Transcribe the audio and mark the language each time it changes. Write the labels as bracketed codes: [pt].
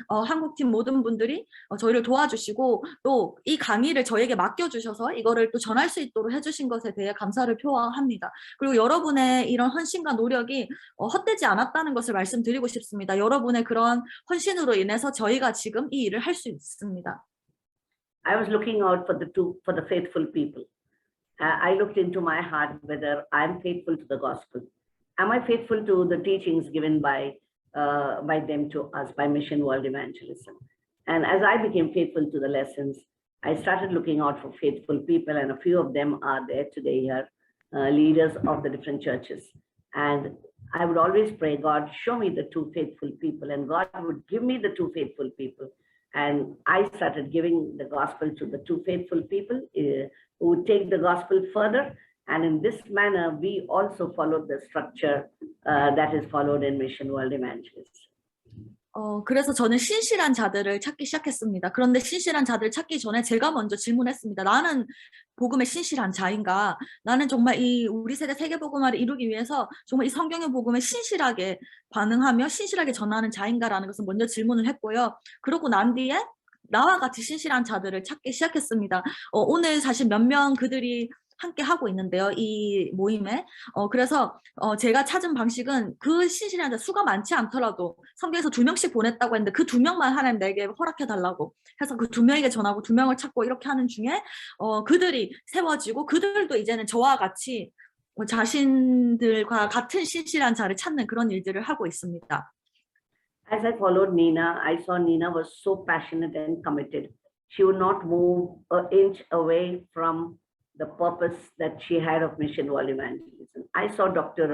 [ko] 한국팀 모든 분들이 저희를 도와주시고 또 이 강의를 저에게 맡겨주셔서 이거를 또 전할 수 있도록 해주신 것에 대해 감사를 표합니다. 그리고 여러분의 이런 헌신과 노력이 헛되지 않았다는 것을 말씀드리고 싶습니다. 여러분의 그런 헌신으로 인해서 저희가 지금 이 일을 할 수 있습니다. [en] I was looking out for the faithful people. I looked into my heart whether I'm faithful to the gospel. Am I faithful to the teachings given by them to us, by Mission World Evangelism? And as I became faithful to the lessons, I started looking out for faithful people, and a few of them are there today here, leaders of the different churches. And I would always pray, God, show me the two faithful people, and God would give me the two faithful people. And I started giving the gospel to the two faithful people who would take the gospel further. And in this manner, we also followed the structure that is followed in Mission World Evangelism. [ko] 그래서 저는 신실한 자들을 찾기 시작했습니다. 그런데 신실한 자들을 찾기 전에 제가 먼저 질문했습니다. 나는 복음의 신실한 자인가? 나는 정말 이 우리 세대 세계복음화를 이루기 위해서 정말 이 성경의 복음에 신실하게 반응하며 신실하게 전하는 자인가라는 것을 먼저 질문을 했고요. 그러고 난 뒤에 나와 같이 신실한 자들을 찾기 시작했습니다. 오늘 사실 몇 명 그들이 함께 하고 있는데요. 이 모임에. 그래서 제가 찾은 방식은 그 신실한 자 수가 많지 않더라도 성경에서 2명씩 보냈다고 했는데 그 2명만 하나님 내게 허락해 달라고 해서 그 2명에게 전하고 2명을 찾고 이렇게 하는 중에 그들이 세워지고 그들도 이제는 저와 같이 자신들과 같은 신실한 자를 찾는 그런 일들을 하고 있습니다. [en] As I followed Nina, I saw Nina was so passionate and committed. She would not move an inch away from the purpose that she had of Mission World Evangelism. I saw Dr.